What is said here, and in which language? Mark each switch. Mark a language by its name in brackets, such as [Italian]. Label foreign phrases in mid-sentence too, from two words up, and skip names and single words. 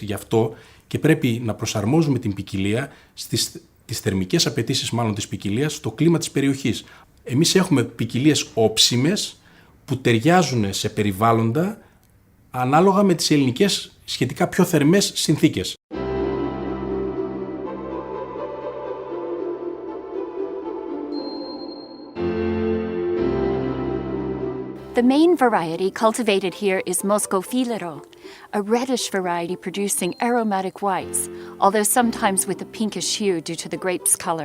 [Greek] Γι' αυτό και πρέπει να προσαρμόζουμε την ποικιλία τις θερμικές απαιτήσεις μάλλον της ποικιλίας στο κλίμα της περιοχής. Εμείς έχουμε ποικιλίες όψιμες που ταιριάζουν σε περιβάλλοντα ανάλογα με τις ελληνικές σχετικά πιο θερμές συνθήκες. [English] The main variety cultivated here is Moscofilero, a reddish variety producing aromatic whites, although sometimes with a pinkish hue due to the grape's color.